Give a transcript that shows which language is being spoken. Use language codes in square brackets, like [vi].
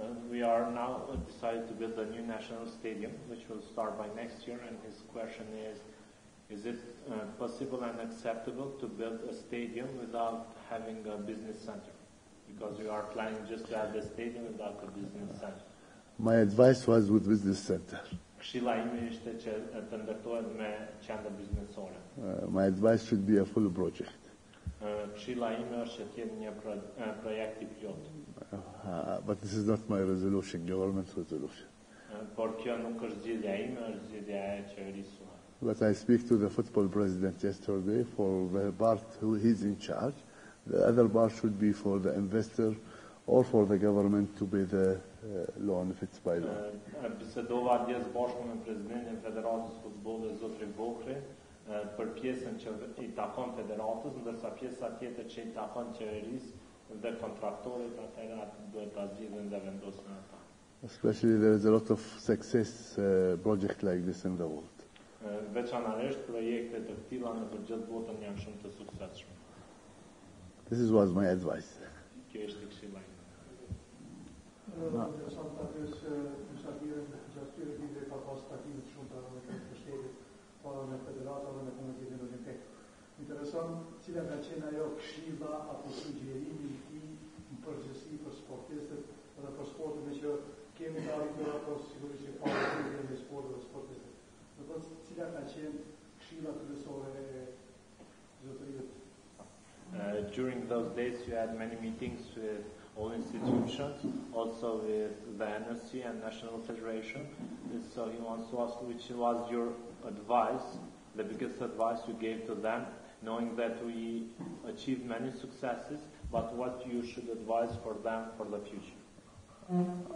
[en] We are now decided to build a new national stadium, which will start by next year, and his question is it possible and acceptable to build a stadium without having a business center? Because we are planning just to have a stadium without a business center. My advice was with business center. [sq] Këshilla ime ishte që të ndërtohet me qendër biznesore. [en] My advice should be a full project. [sq] Këshilla ime është që të jetë një projekt I plot. [en] But this is not my resolution, government resolution. [sq] Por kjo nuk është zgjedhja ime, është zgjedhja e qeverisë. [en] But I speak to the football president yesterday for the part who he's in charge. The other part should be for the investor or for the government to pay the loan if it's by law. [sq] Bisedova djes bashkë me presidentin e Federatës Futbollit Zotri Bokri për pjesën që I takon federatës, ndërsa pjesa tjetër që I takon qeverisë dhe kontraktorit, atëherë duhet ta zgjidhin dhe vendosin ata. [en] Especially there is a lot of success project like this in the world. [sq] Veçanërisht projekte të tilla në gjithë botën janë shumë të suksesshme. [en] This was my advice. [sq] Kjo ishte këshilla ime. Interesant aty se mysafirën gjatë këtyre viteve ka pas takime të shumta me shtetit, para me federata dhe me Komitetin Olimpik. Interesant cila ka qenë ajo këshilla apo sugjerimi I tij në përgjithësi për sportistët dhe për sportin që kemi të arritur ato sigurisht që para në sport dhe sportistët. Do të thotë cila ka qenë këshilla kryesore e zotërisë. [en] During those days you had many meetings with all institutions, also with the NSC and National Federation. So he wants to ask which was your advice, the biggest advice you gave to them, knowing that we achieved many successes, but what you should advise for them for the future.